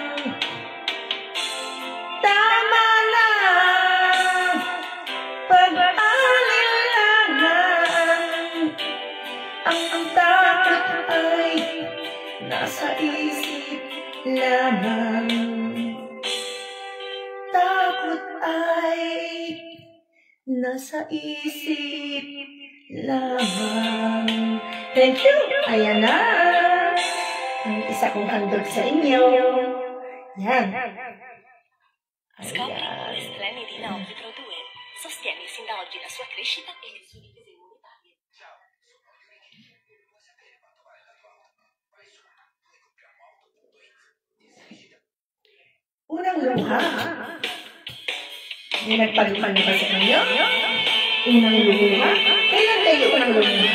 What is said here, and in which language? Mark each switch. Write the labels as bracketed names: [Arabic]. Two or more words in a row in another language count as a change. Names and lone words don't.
[Filipino] Tama na pag-alinlangan, ang takot ay nasa isip lamang. Takot ay nasa isip lamang. [English] Thank you! [Filipino] Ayan na ang isa kong handog sa inyo. Yan. [Italian] Scopri come Stremedina Omnipro 2 sostiene sin da oggi la sua crescita e le sue difese immunitarie. [Filipino] Unang luha. May nagpalipan na ba sa inyo? Unang luha? Kailan kayo unang luha?